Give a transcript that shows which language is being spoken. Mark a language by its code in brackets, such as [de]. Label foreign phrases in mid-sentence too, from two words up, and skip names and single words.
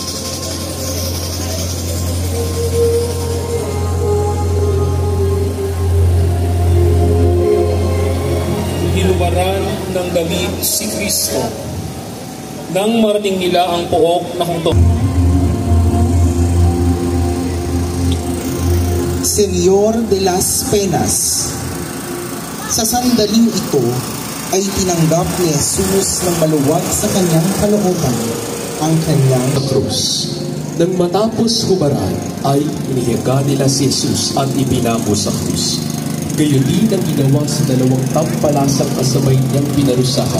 [tl] Hinubaran ng damit si Kristo. Nang marating nila ang pook na hungtong. Señor de las Penas. Sa sandaling ito, ay tinanggap ni Jesus ng maluwag sa kanyang kalooban ang kanyang Krus. Nang matapos hubaran, ay inihiga nila si Jesus at ibinamo sa krus. Gayon din ang ginawa sa dalawang tampalasang kasabay niyang pinarusahan.